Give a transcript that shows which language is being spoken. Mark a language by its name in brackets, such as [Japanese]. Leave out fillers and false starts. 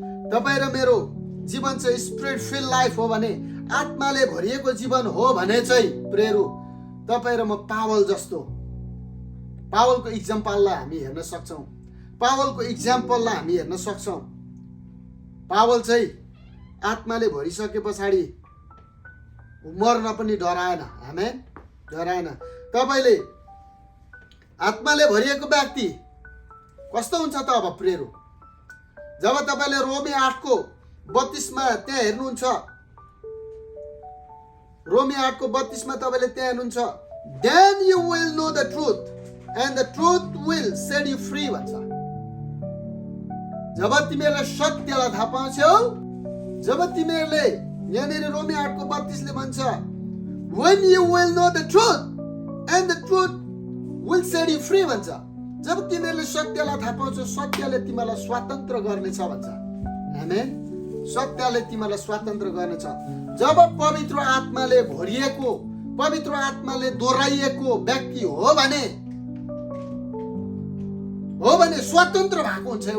[Nepali] तपाईँ र मेरो जीवन चाहिँ [English] spirit filled life [Nepali] हो भने, आत्माले भरिएको जीवन हो भने चाहिँ प्रियहरू, तपाईँ र म पावल जस्तो, पावलको इक्जाम्पललाई हामी हेर्न सक्छौँ, पावलको इक्जाम्पललाई हामी हेर्न सक्छौँ। पावल चाहिँ आत्माले भरिसके पछाडि मर्न पनि डराएन। आमेन। डराएन। तपाईँले आत्माले भरिएको व्यक्ति कस्तो हुन्छ त अब प्रियहरू? जब तपाईँले रोमी 8:32 त्यहाँ हेर्नुहुन्छ, [English] रोमी 8:32 तपाईँले त्यहाँ हेर्नुहुन्छ, then you will know the truth and the truth will set you free [Nepali] भन्छ। [English] जब तिमीहरूले सत्यलाई थाहा पाउँछौ, [Nepali] जब तिमीहरूले, यहाँनिर रोमी 8:32 भन्छ, [English] when you will know the truth and the truth will set you free [Nepali] भन्छ। जब तिमीहरूले सत्यलाई थाहा पाउँछौ, सत्यले तिमीलाई स्वतन्त्र गर्नेछ भन्छ। आमेन। सत्यले तिमीलाई स्वतन्त्र गर्नेछ। जब पवित्र आत्माले भरिएको, पवित्र आत्माले दोहोऱ्याइएको व्यक्ति हो भने स्वतन्त्र भएको हुन्छ।